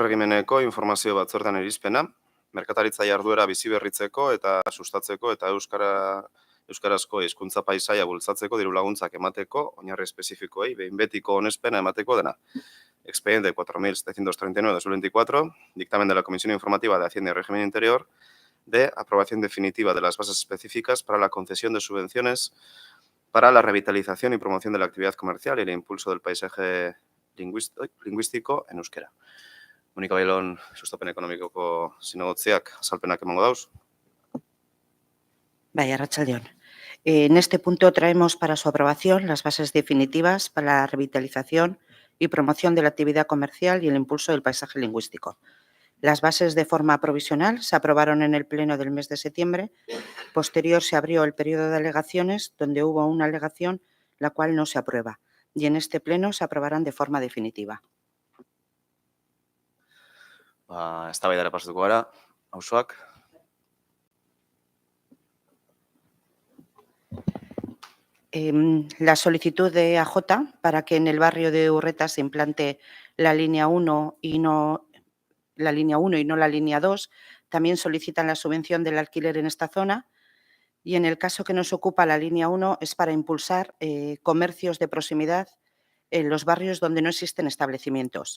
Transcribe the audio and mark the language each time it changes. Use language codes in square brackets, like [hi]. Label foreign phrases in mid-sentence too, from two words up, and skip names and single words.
[eu] Erregimeneko informazio batzordean irizpena, merkataritza jarduera biziberritzeko eta sustatzeko eta euskarazko hizkuntza paisaia bultzatzeko diru laguntzak emateko, oinarri espezifikoei behin betiko onespena emateko dena. [es] Expediente 4.739/2024, dictamen de la Comisión Informativa de Hacienda y Régimen Interior, de aprobación definitiva de las bases específicas para la concesión de subvenciones para la revitalización y promoción de la actividad comercial y el impulso del paisaje lingüístico en euskera. Monika Bailon, sustapen ekonomikoko zinegotziak azalpenak emango dauz. [eu] Vaya, arratsaldeon. [es] En este punto traemos para su aprobación las bases definitivas para la revitalización y promoción de la actividad comercial y el impulso del paisaje lingüístico. Las bases de forma provisional se aprobaron en el pleno del mes de septiembre. Posterior se abrió el periodo de alegaciones, donde hubo una alegación la cual no se aprueba. Y en este pleno se aprobarán de forma definitiva. [eu] Eztabaidara pasatuko gara. Auzoak. [es] La solicitud de AJ para que en el barrio de Urreta se implante la línea 1 y no la línea 2, también solicitan la subvención del alquiler en esta zona, y en el caso que nos ocupa la línea 1 es para impulsar comercios de proximidad en los barrios donde no existen establecimientos.